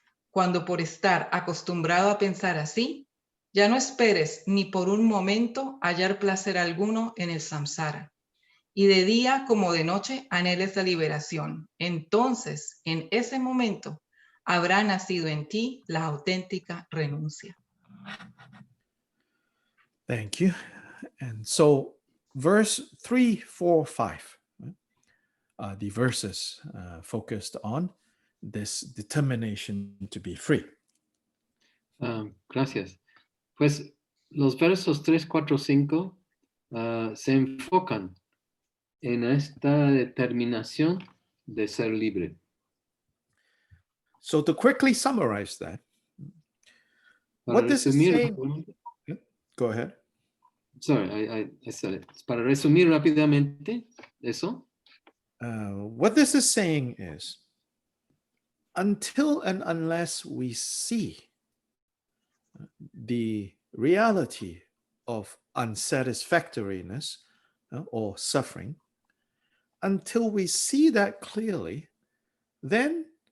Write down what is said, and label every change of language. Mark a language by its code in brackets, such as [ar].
[es] Cuando por estar acostumbrado a pensar así, ya no esperes ni por un momento hallar placer alguno en el samsara, y de día como de noche anheles la liberación. Entonces, en ese momento, habrá nacido en ti la auténtica renuncia. [en] Thank you. And so verse 3, 4, 5, the verses focused on this determination to be free. [es] Gracias. Pues los versos 3, 4, 5 se enfocan en esta determinación de ser libre. [en] So to quickly summarize that, [es] Para [en] what this is [es] resumir, [en] saying, go ahead. Sorry, I said it. [es] Para resumir rápidamente eso, [en] what this is saying is, until and unless we see the reality of unsatisfactoriness or suffering, until we see that clearly, then